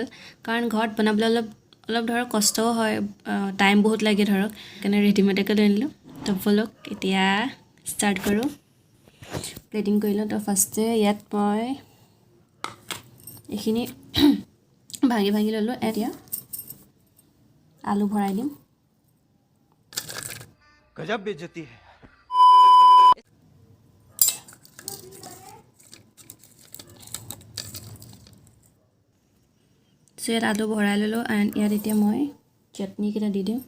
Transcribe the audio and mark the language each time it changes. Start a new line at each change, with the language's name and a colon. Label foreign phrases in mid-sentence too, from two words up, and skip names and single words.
Assamese: কাৰণ ঘৰত বনাবলৈ অলপ ধৰক কষ্টও হয়, টাইম বহুত লাগে ধৰক, সেইকাৰণে ৰেডিমেডকে লৈ আনিলোঁ। তো ব'লক এতিয়া ষ্টাৰ্ট কৰোঁ। প্লেটিং কৰি লওঁ। তো ফাৰ্ষ্টে ইয়াত মই এইখিনি ভাঙি ল'লোঁ। এতিয়া আলু ভৰাই দিম।
Hindi: गजब बेइज्जती है।
Assamese: চ' ইয়াত আলু ভৰাই ল'লোঁ। এণ্ড ইয়াত এতিয়া মই চাটনিকেইটা দি দিম।